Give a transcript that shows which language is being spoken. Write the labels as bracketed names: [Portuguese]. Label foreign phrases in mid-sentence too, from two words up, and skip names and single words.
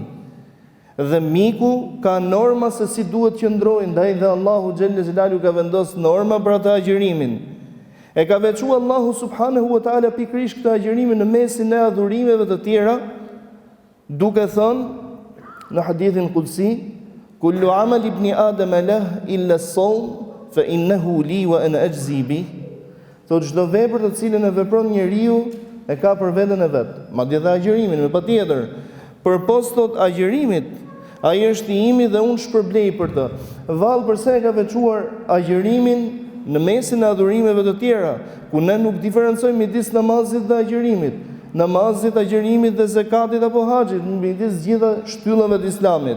[Albanian] Dhe miku ka norma se si duhet të qëndrojë, ndaj dhe Allahu [Arabic] جل جلاله [Albanian] ka vendosur norma për atë agjërimin. E ka veçuar Allahu [Arabic] سبحانه وتعالى [Albanian] pikërisht këtë agjërimin në mesin e adhurimeve të tjera, duke thënë në hadithin qudsi, [Arabic] كل عمل ابن آدم له إلا الصوم فإنه لي وأنا أجزي به. [Albanian] Thotë çdo vepër të cilën e vepron njeriu e ka për veten e vet. Madje dhe agjërimin, me patjetër. Përpos thot agjërimit, ai është i imi dhe unë shpërblej për të. Vallë përse e ka veçuar agjërimin në mesin e adhurimeve të tjera, ku ne nuk diferencojmë midis namazit dhe agjërimit, namazit, agjërimit dhe zakatit apo haxhit, midis gjitha shtyllave të Islamit.